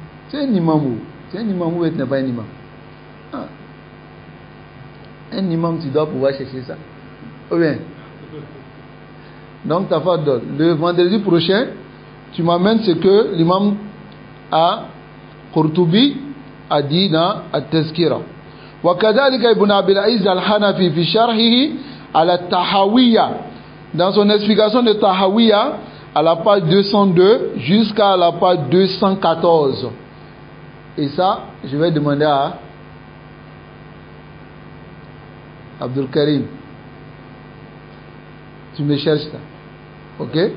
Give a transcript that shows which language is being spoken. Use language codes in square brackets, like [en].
[fr] C'est un imam ou tu n'es pas un imam. Ah. Un imam, tu dois pouvoir chercher ça. Ou bien. Donc, Tafaddal. Le vendredi prochain, tu m'amènes ce que l'imam Qurtubi a dit dans At-Tazkira. [ar] وكذلك ابن أبي العز الحنفي في شرحه على الطحاوية. [fr] Dans son explication de Tahawiya, à la page 202 jusqu'à la page 214. Et ça, je vais demander à Abdul Karim. Tu me cherches ça. Ok?